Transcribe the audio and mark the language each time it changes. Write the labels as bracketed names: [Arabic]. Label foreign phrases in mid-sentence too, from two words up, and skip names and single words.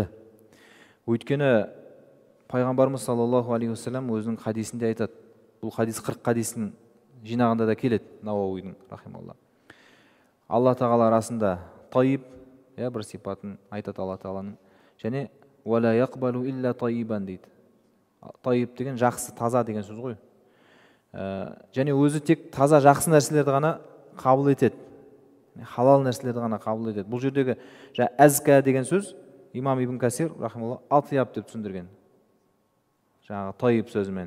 [Kazakh] Өйткені пайғамбарымыз [Arabic] صلى الله عليه وسلم [Kazakh] өзінің хадисінде айтады. Бұл хадис 40 хадистің жинағында да келеді, Науауидің рахималла. Алла Тағала арасында тайиб, бір сипатын айтады Алла Тағаланың. Және [Arabic] ولا يقبل إلا طيبا [Kazakh] дейді. Тайиб деген жақсы, таза деген сөз ғой. Және өзі тек таза, жақсы нәрселерді ғана қабыл етеді. Халал нәрселерді ғана қабыл етеді. Бұл жердегі әзка деген сөз имам Ибн Касир рахималла атияб деп түсіндірген. Жаңағы тайиб сөзімен.